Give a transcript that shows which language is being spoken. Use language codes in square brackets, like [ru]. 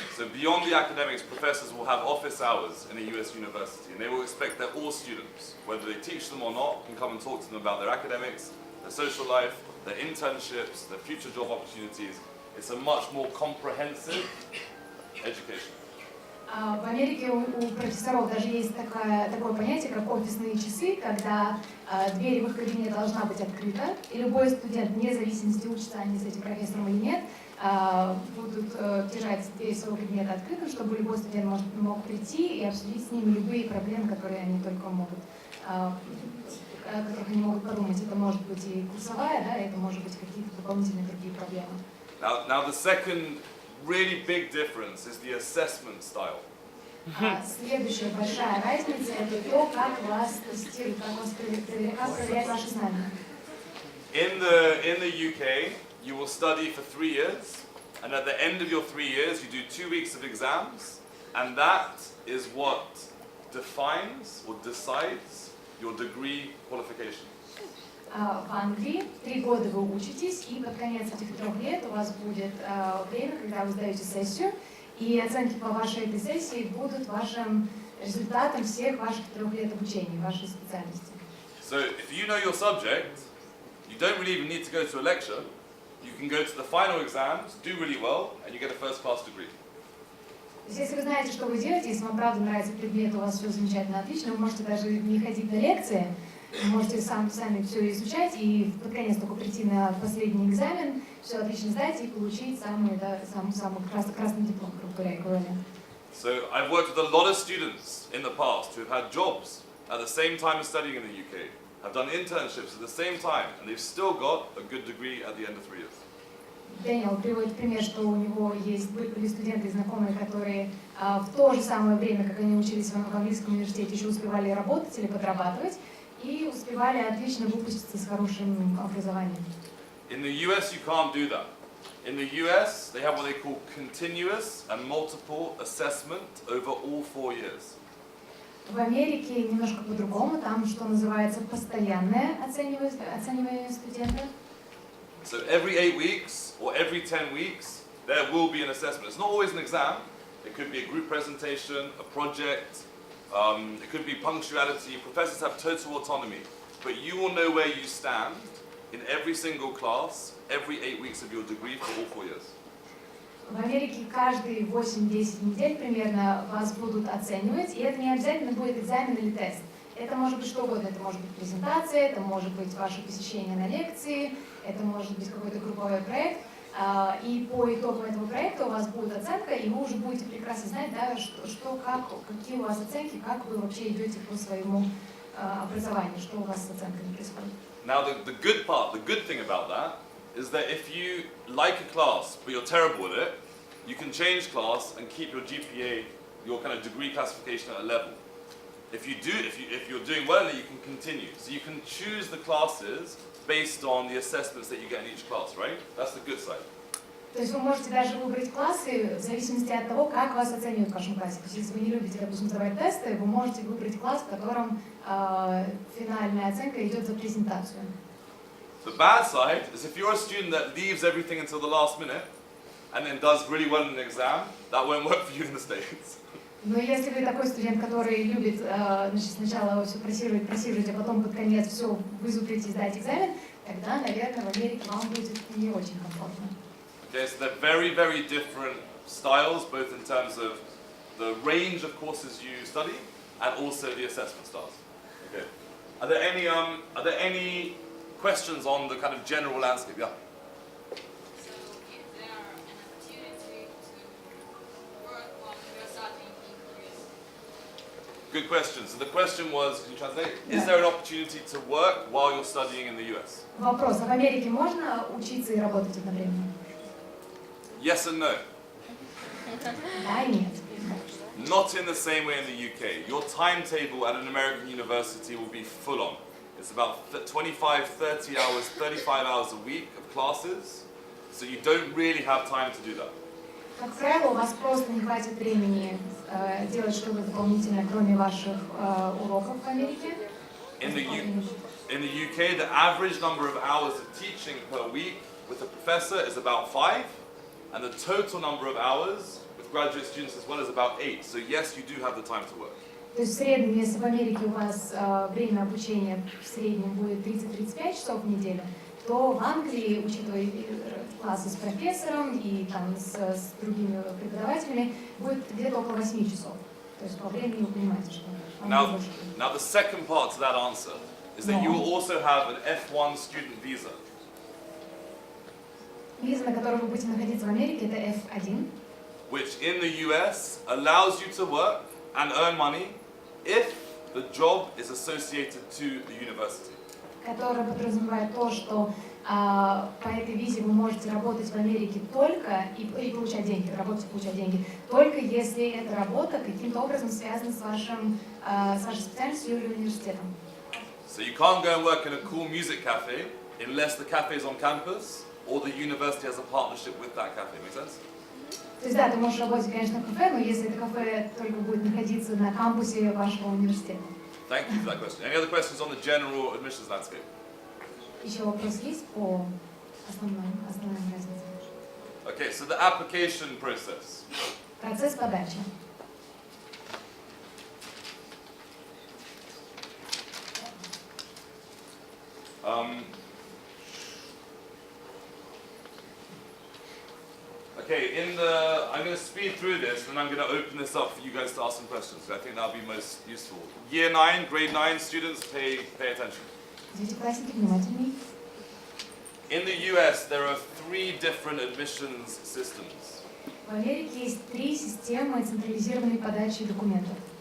[en] So beyond the academics, professors will have office hours in a US university, and they will expect that all students, whether they teach them or not, can come and talk to them about their academics, their social life, their internships, their future job opportunities. It's a much more comprehensive education. [ru] В Америке у профессоров даже есть такое понятие, как офисные часы, когда дверь в их кабинет должна быть открыта, и любой студент, вне зависимости, учится они с этим профессором или нет, будут держать дверь своего кабинета открытым, чтобы любой студент мог прийти и обсудить с ними любые проблемы, которые они только могут о которых они могут подумать. Это может быть и курсовая, да, это может быть какие-то дополнительные другие проблемы. [en] Now the second really big difference is the assessment style. [ru] Следующая большая разница — это то, как вас тестируют, как вас проверяют ваши знания. [en] In the UK, you will study for 3 years, and at the end of your 3 years, you do 2 weeks of exams, and that is what defines or decides your degree qualification. [ru] В Англии 3 года вы учитесь, и под конец этих 3 лет у вас будет время, когда вы сдаете сессию, и оценки по вашей этой сессии будут вашим результатом всех ваших 3 лет обучения, вашей специальности. [en] So if you know your subject, you don't really even need to go to a lecture. You can go to the final exams, do really well, and you get a first-class degree. [ru] То есть, если вы знаете, что вы делаете, если вам правда нравится предмет, у вас все замечательно, отлично, вы можете даже не ходить на лекции, вы можете сами все изучать и под конец только прийти на последний экзамен, все отлично сдать и получить самый красный диплом, грубо говоря, эквивалент. [en] So I've worked with a lot of students in the past who have had jobs at the same time as studying in the UK, have done internships at the same time, and they've still got a good degree at the end of 3 years. [ru] Дэниел приводит пример, что у него были студенты и знакомые, которые в то же самое время, как они учились в английском университете, еще успевали работать или подрабатывать, и успевали отлично выпуститься с хорошим образованием. [en] In the US, you can't do that. In the US, they have what they call continuous and multiple assessment over all 4 years. [ru] В Америке немножко по-другому, там что называется постоянное оценивание студента. [en] So every 8 weeks or every 10 weeks, there will be an assessment. It's not always an exam. It could be a group presentation, a project. It could be punctuality. Professors have total autonomy. But you will know where you stand in every single class, every 8 weeks of your degree for all 4 years. [ru] В Америке каждые 8-10 недель примерно вас будут оценивать, и это не обязательно будет экзамен или тест. Это может быть что угодно, это может быть презентация, это может быть ваше посещение на лекции, это может быть какой-то групповой проект. И по итогам этого проекта у вас будет оценка, и вы уже будете прекрасно знать, да, какие у вас оценки, как вы вообще идете по своему образованию, что у вас с оценками происходит. [en] Now the good thing about that is that if you like a class but you're terrible at it, you can change class and keep your GPA, your kind of degree classification at a level. If you're doing well in it, you can continue. So you can choose the classes based on the assessments that you get in each class, right? That's the good side. [ru] То есть вы можете даже выбрать классы в зависимости от того, как вас оценивают в вашем классе. То есть если вы не любите, допустим, сдавать тесты, вы можете выбрать класс, в котором финальная оценка идет за презентацию. [en] The bad side is if you're a student that leaves everything until the last minute and then does really well in an exam, that won't work for you in the States. [ru] Но если вы такой студент, который любит сначала все прессировать, а потом под конец все вызубрить и сдать экзамен, тогда, наверное, в Америке вам будет не очень комфортно. [en] Okay, so they're very, very different styles, both in terms of the range of courses you study and also the assessment styles. Okay. Are there any questions on the kind of general landscape? Yeah. So, is there an opportunity to work while you're studying in Greece? Good question. So the question was, can you translate? Is there an opportunity to work while you're studying in the US? [ru] Вопрос: а в Америке можно учиться и работать одновременно? [en] Yes and no. [ru] Да и нет. [en] Not in the same way in the UK. Your timetable at an American university will be full on. It's about 25, 30 hours, 35 hours a week of classes, so you don't really have time to do that. [ru] Как правило, у вас просто не хватит времени делать что-то дополнительное, кроме ваших уроков в Америке. [en] In the UK, the average number of hours of teaching per week with a professor is about 5, and the total number of hours with graduate students as well is about 8. So yes, you do have the time to work. [ru] То есть в среднем, если в Америке у вас время обучения в среднем будет 30-35 часов в неделю, то в Англии, учитывая классы с профессором и там с другими преподавателями, будет где-то около 8 часов. То есть по времени вы понимаете, что [en] Now the second part to that answer is that you will also have an F1 student visa. [ru] Виза, на которой вы будете находиться в Америке, это F1. [en] Which in the US allows you to work and earn money if the job is associated to the university. [ru] Которая подразумевает то, что по этой визе вы можете работать в Америке только и получать деньги, работать и получать деньги, только если эта работа каким-то образом связана с вашей специальностью или университетом. [en] So you can't go and work in a cool music cafe unless the cafe is on campus or the university has a partnership with that cafe. Make sense? [ru] То есть да, ты можешь работать, конечно, в кафе, но если это кафе только будет находиться на кампусе вашего университета. [en] Thank you for that question. Any other questions on the general admissions landscape? [ru] Еще вопрос есть по основным разницам? [en] Okay, so the application process. [ru] Процесс подачи. [en] Okay, I'm going to speed through this and I'm going to open this up for you guys to ask some questions. I think that'll be most useful. Year 9, grade 9 students, pay attention. [ru] Девятиклассники, внимательней. [en] In the US, there are 3 different admissions systems. [ru] В Америке есть 3 системы централизированной подачи документов.